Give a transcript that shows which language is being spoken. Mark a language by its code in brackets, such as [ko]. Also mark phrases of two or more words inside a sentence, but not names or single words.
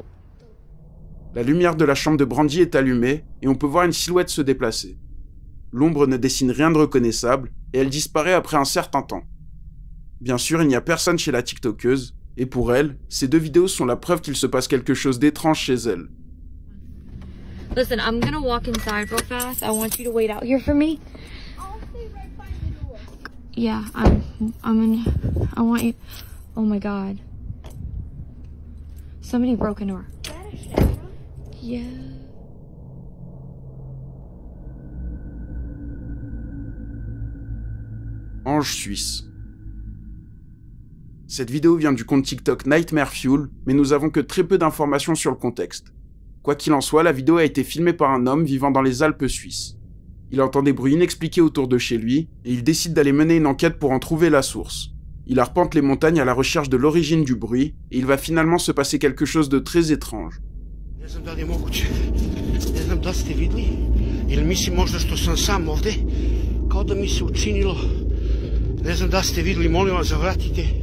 [fr] La lumière de la chambre de Brandy est allumée et on peut voir une silhouette se déplacer. L'ombre ne dessine rien de reconnaissable et elle disparaît après un certain temps. Bien sûr, il n'y a personne chez la TikTokeuse et pour elle, ces 2 vidéos sont la preuve qu'il se passe quelque chose d'étrange chez elle. [en] Listen, I'm gonna walk inside real fast. I want you to wait out here for me. I'll stay right by the door. Yeah, I want you. Oh my God. Somebody broke into her. Yeah. [fr] Ange suisse. Cette vidéo vient du compte TikTok Nightmare Fuel, mais nous avons que très peu d'informations sur le contexte. Quoi qu'il en soit, la vidéo a été filmée par un homme vivant dans les Alpes suisses. Il entend des bruits inexpliqués autour de chez lui, et il décide d'aller mener une enquête pour en trouver la source. Il arpente les montagnes à la recherche de l'origine du bruit, et il va finalement se passer quelque chose de très étrange. [sr] Ne znam da li je moguće. Ne znam da ste vidli. Ili mislim možda što sam sam ovde. Kao da mi se učinilo. Ne znam da ste vidli, molim vas, zavratite.